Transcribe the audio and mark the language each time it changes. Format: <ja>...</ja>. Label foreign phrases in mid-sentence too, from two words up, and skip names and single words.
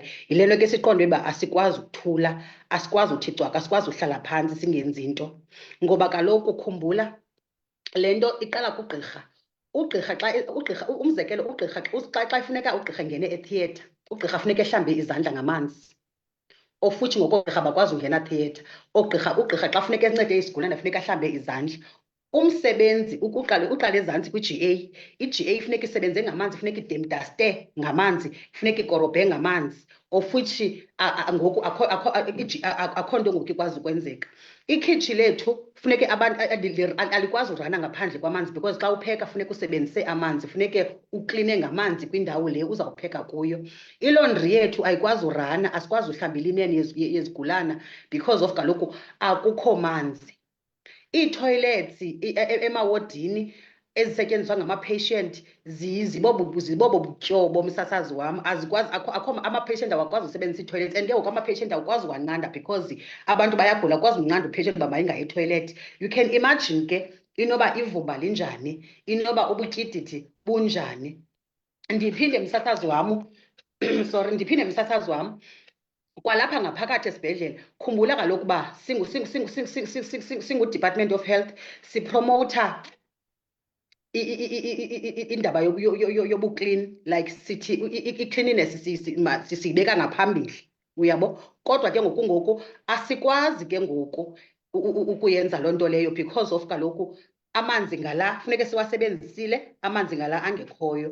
<xh>Yile nto ke siqonde uba asikwazi ukuthula, asikwazi uthi cwaka, asikwazi uhlala phantsi singenzi into. Ngoba kaloku khumbula, le nto iqala kugqirha. Umzekelo, ugqirha xa funeka ugqirha ngene ethiyetha, ugqirha funeka ehlambe izandla ngamanzi.</xh> <en>Of which</en> <xh>ngokogqirha bakwazi ungena theatre. Ugqirha xa funeka encede isigulane funeka ahlambe izandla. Umsebenzi uqale ezantsi kwi-GA. I-GA funeka isebenze ngamanzi, funeka idemdaste ngamanzi, funeka ikorobhe ngamanzi,</xh> <en>of which</en> <xh>ngoku akho nto ngoku ikwazi ukwenzeka. Ikhitshi lethu funeke abantu alikwazi urana ngaphandle kwamanzi because xa upheka funeka usebenzise amanzi, funeke ukline ngamanzi kwindawo le uzawupheka kuyo. Ilondri yethu ayikwazi urana, asikwazi uhlamba ilineni yezigulana</xh> <en>because of</en> <xh>kaloku akukho manzi. Ii-toilets emawodini ezisetyenziswa ngama-patient zibobo butyobo, msasazi wam, azikwazi, ama-patient awakwazi usebenzisa ii-toilets and ke ngoku ama-patient awukwazi uwanqanda because abantu bayagula, akwazi unqanda u-patient uba mayingayi etoilet.</xh> <en>You can imagine</en> <xh>ke inoba ivumba linjani, inoba ubutyididi bunjani. Ndiphinde msasazi wam kwalapha ngaphakathi esibhedlele, khumbula kaloku uba singu-Department of Health sipromowutha indaba yobuklini, like sithi i-cleanliness siyibeka ngaphambili, uyabo? Kodwa ke ngoku asikwazi ke ngoku ukuyenza loo nto leyo</xh> <en>because of</en> <xh>kaloku amanzi ngala funeke siwasebenzisile, amanzi ngala angekhoyo.</xh>